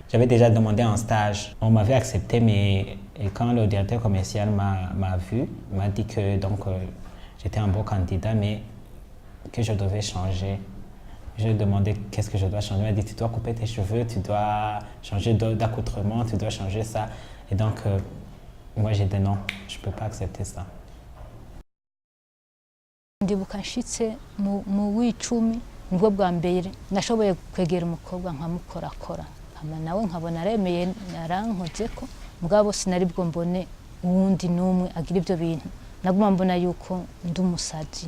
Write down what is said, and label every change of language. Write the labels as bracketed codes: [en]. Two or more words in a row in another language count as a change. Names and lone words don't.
[fr] J'avais déjà demandé un stage. On m'avait accepté, mais et quand le directeur commercial m'a vu, il m'a dit que j'étais un bon candidat, mais que je devais changer. Je lui ai demandé qu'est-ce que je dois changer. Il m'a dit tu dois couper tes cheveux, tu dois changer d'accoutrement, tu dois changer ça. Et donc, moi j'ai dit non, je ne peux pas accepter ça. [rn] Ndibuka nshitse mu w'icumi nibwo bwa mbere nashoboye kwegera umukobwa nkamukorakora nawe nkabona aremeye narankoze ko mugabo sinari bwo mbone uwundi numwe agira ibyo bintu naguma mbona yuko ndi umusazi.